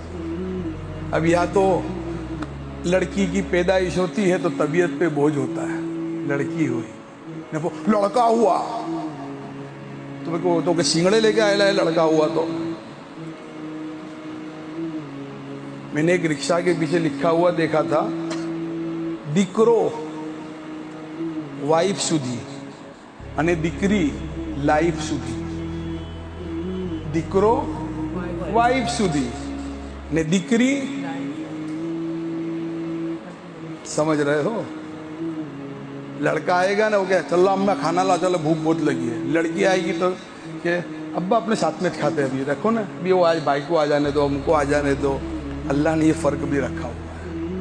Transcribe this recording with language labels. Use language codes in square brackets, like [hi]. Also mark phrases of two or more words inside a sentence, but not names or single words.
[ur] اب یا تو لڑکی کی پیدائش ہوتی ہے تو طبیعت پہ بوجھ ہوتا ہے، لڑکی ہوئی، لڑکا ہوا تو کہ سینگڑے لے کے آئے لائے، لڑکا ہوا تو میں نے ایک رکشہ کے پیچھے لکھا ہوا دیکھا تھا، [gu] દીકરો વાઈફ સુધી અને દીકરી લાઈફ સુધી، દીકરો વાઈફ સુધી ને દીકરી، [ur] سمجھ رہے ہو؟ لڑکا آئے گا نا وہ کہے چلو اما کھانا لا، چلو بھوک بہت لگی ہے۔ لڑکی آئے گی تو کہ ابا اپنے ساتھ میں کھاتے ہیں، ابھی رکھو نا، ابھی وہ آج بھائی کو آ جانے دو، ہم کو آ جانے دو۔ اللہ نے یہ فرق بھی رکھا ہوا ہے۔